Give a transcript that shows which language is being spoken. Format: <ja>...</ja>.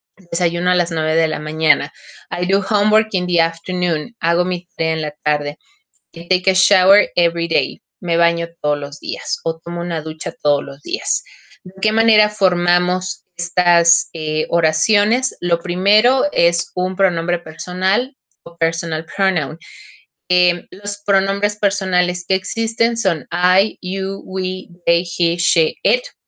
<es>Desayuno a las 9 de la mañana.</es> <en>I do homework in the afternoon.</en> <es>Hago mi tarea en la tarde.</es> <en>I take a shower every day.</en> <es>Me baño todos los días o tomo una ducha todos los días. ¿De qué manera formamos estas oraciones? Lo primero es un pronombre personal o</es> <en>personal pronoun.</en> <es>Los pronombres personales que existen son I, you, we, they, he, she, it.</es>